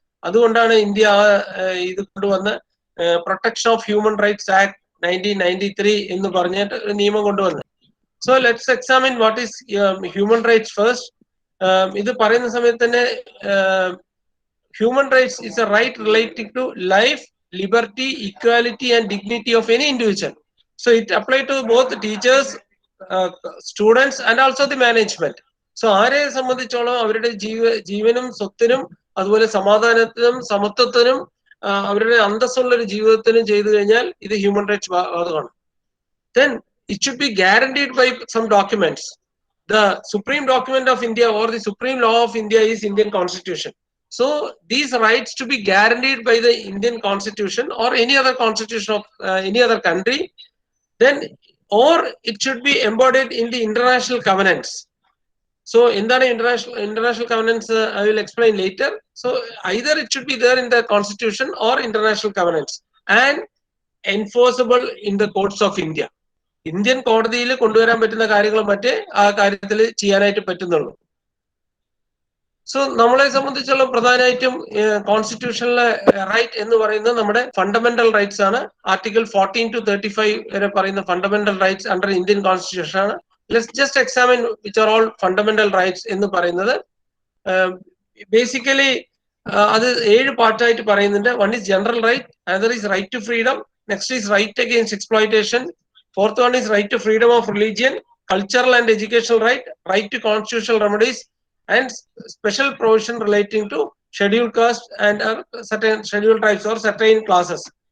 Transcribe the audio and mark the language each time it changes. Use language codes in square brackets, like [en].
[ml] അതുകൊണ്ടാണ് ഇന്ത്യ ഇത് കൊണ്ടുവന്ന് protection of human rights act 1993 എന്ന് പറഞ്ഞിട്ട് ഒരു നിയമം കൊണ്ടുവന്നത്. [en] So let's examine what is human rights first. [ml] ഇത് പറയുന്ന സമയത്ത് തന്നെ [en] Human rights is a right related to life, liberty, equality and dignity of any individual. So it applies to both teachers, students and also the management. [ml] So ആരെ സംബന്ധിച്ചോളം അവരുടെ ജീവനും സ്വത്തിനും അതുപോലെ സമാധാനത്തിനും സമത്വത്തിനും അവരുടെ അന്തസ്സുള്ള ഒരു ജീവിതത്തിനും ചെയ്തു കഴിഞ്ഞാൽ ഇത് ഹ്യൂമൻ റൈറ്റ്സ് ബാധകമാണ്. [en] Then it should be guaranteed by some documents. The supreme document of India or the supreme law of India is Indian Constitution. So these rights to be guaranteed by the Indian Constitution or any other constitution of any other country, then or it should be embodied in the international covenants. So in the international covenants, I will explain later. So either it should be there in the Constitution or international covenants and enforceable in the courts of India. [ml] Indian കോടതിയിൽ കൊണ്ടുവരാൻ പറ്റുന്ന കാര്യങ്ങൾ മറ്റേ ആ കാര്യത്തിൽ ചെയ്യാനായിട്ട് പറ്റുന്നുള്ളൂ. So നമ്മളെ സംബന്ധിച്ചുള്ള പ്രധാനമായിട്ടും കോൺസ്റ്റിറ്റ്യൂഷനിലെ റൈറ്റ് എന്ന് പറയുന്നത് നമ്മുടെ ഫണ്ടമെന്റൽ റൈറ്റ്സ് ആണ്. ആർട്ടിക്കിൾ 14 to 35 വരെ പറയുന്ന fundamental rights under Indian constitution ആണ്. [en] let's just examine which are all fundamental rights [ml] എന്ന് പറയുന്നത്. ബേസിക്കലി അത് 7 പാർട്ടായിട്ട് പറയുന്നുണ്ട്. [en] One is general right, another is right to freedom, next is right against exploitation, fourth one is right to freedom of religion, cultural and educational right, right to constitutional remedies, and special provision relating to scheduled caste and certain scheduled tribes or certain classes.